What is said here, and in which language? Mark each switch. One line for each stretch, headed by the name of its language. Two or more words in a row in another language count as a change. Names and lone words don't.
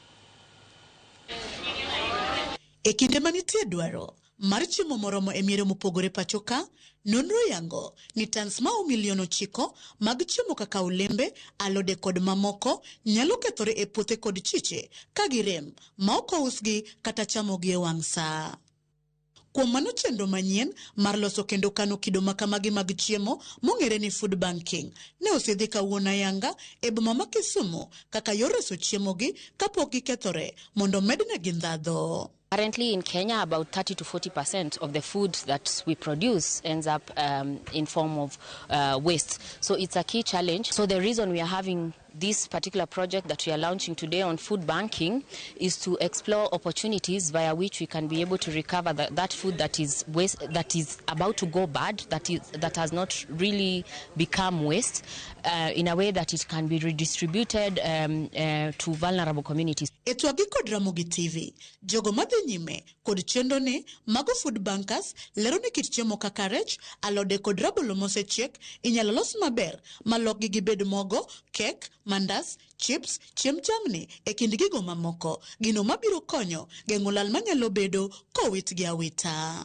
Luo (Kenya and Tanzania): E kinde manitie dwaro mar chiemo moromo e miere mopogore pachoka, nonro yango ni tans mao milion 9 mag chiemo kaka olembe, alode kod mamoko nyalo kethore e puothe kod chiche ka girem ma ok ousgi kata chamogi e wang' saa. Kuom mano, chenro manyien mar loso kendo kano kido makamagi mag chiemo mong'ere ni
English: food banking
Luo (Kenya and Tanzania): ne osedhi kawuono ayanga e boma ma Kisumu kaka yor reso chiemogi kapok gikethore mondo mednegi ndhadhu.
English: Currently in Kenya, about 30 to 40% of the food that we produce ends up in form of waste. So it's a key challenge. So the reason we are having this particular project that we are launching today on food banking is to explore opportunities via which we can be able to recover that food that is waste, that is about to go bad, that has not really become waste, in a way that it can be redistributed to vulnerable communities.
Luo (Kenya and Tanzania): Etwagi kod Ramogi TV, jogo madhi nyime kod chenro ni mago
English: food bankers
Luo (Kenya and Tanzania): lero ni kit chiemo kaka rech, alode kod rabolo mosechiek inyalo los maber malok gi gibed mogo, kek, mandas, chips, chiem jamni e kind gigo mamoko, gino mabiro konyo geng'o lal manyalo bedo kowit gi awita.